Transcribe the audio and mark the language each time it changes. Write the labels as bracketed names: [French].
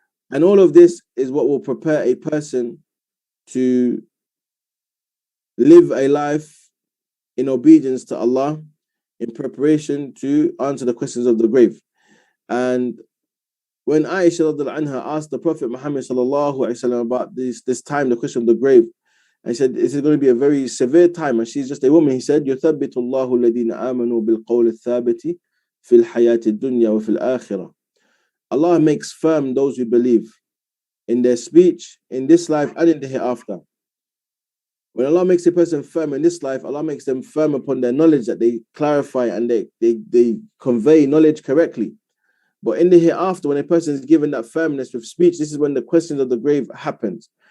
[English] And all of this is what will prepare a person to live a life in obedience to Allah in preparation to answer the questions of the grave. And when Aisha radhiallahu anha asked the Prophet Muhammad sallallahu alaihi wasallam about this time, the question of the grave, and said, "This is going to be a very severe time," and she's just a woman. He said, [Arabic] "يُثَبِّتُ اللَّهُ الَّذِينَ آمَنُوا بِالْقَوْلِ الثَّابِتِ فِي الْحَيَاةِ الدُّنْيَا وَفِي الْآخِرَةِ." [English] Allah makes firm those who believe in their speech, in this life and in the hereafter. When Allah makes a person firm in this life, Allah makes them firm upon their knowledge, that they clarify and they convey knowledge correctly. But in the hereafter, when a person is given that firmness with speech, this is when the questions of the grave happens.